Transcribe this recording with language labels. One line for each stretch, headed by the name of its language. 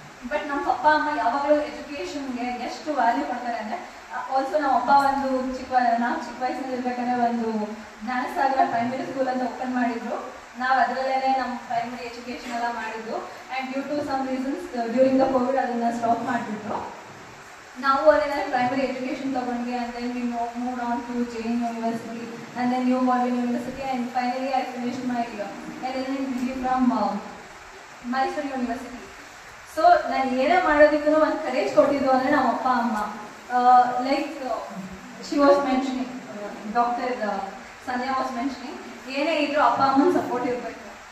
Kannada: But ನಮ್ಮ ಪಪ್ಪ ಅಮ್ಮ ಯಾವಾಗಲೂ ಎಜುಕೇಷನ್ಗೆ ಎಷ್ಟು ವ್ಯಾಲ್ಯೂ ಕೊಡ್ತಾರೆ ಅಂದರೆ, ಆಲ್ಸೋ ನಮ್ಮ ಅಪ್ಪ ಒಂದು ಚಿಕ್ಕ ವಯಸ್ಸಿನಲ್ಲಿ ಇರ್ಬೇಕಂದ್ರೆ ಒಂದು ಜ್ಞಾನಸಾಗರ ಪ್ರೈಮರಿ ಸ್ಕೂಲ್ ಅಂತ ಓಪನ್ ಮಾಡಿದ್ರು. ನಾವು ಅದರಲ್ಲೇ ನಮ್ಮ ಪ್ರೈಮರಿ ಎಜುಕೇಷನ್ ಎಲ್ಲ ಮಾಡಿದ್ದು.
English: and due to some reasons during the Covid
Kannada: ಅದನ್ನು ಸ್ಟಾಪ್ ಮಾಡಿಬಿಟ್ರು. ನಾವು ಅಲ್ಲೇ ಪ್ರೈಮರಿ ಎಜುಕೇಷನ್ ತಗೊಂಡ್ವಿ.
English: And then we moved on to JN University and then New Baldwin University, and finally I finished my LLM degree from Mysore University.
Kannada: So ನಾನು ಏನೇ ಮಾಡೋದಕ್ಕೂ ಒಂದು courage ಕೊಟ್ಟಿದ್ದು ಅಂದರೆ ನಮ್ಮ ಅಪ್ಪ ಅಮ್ಮ.
English: like she was mentioning, doctor Sandhya was mentioning,
Kannada: ಏನೇ ಇದ್ರೂ ಅಪ್ಪ ಅಮ್ಮನ ಸಪೋರ್ಟ್ ಇರಬೇಕು.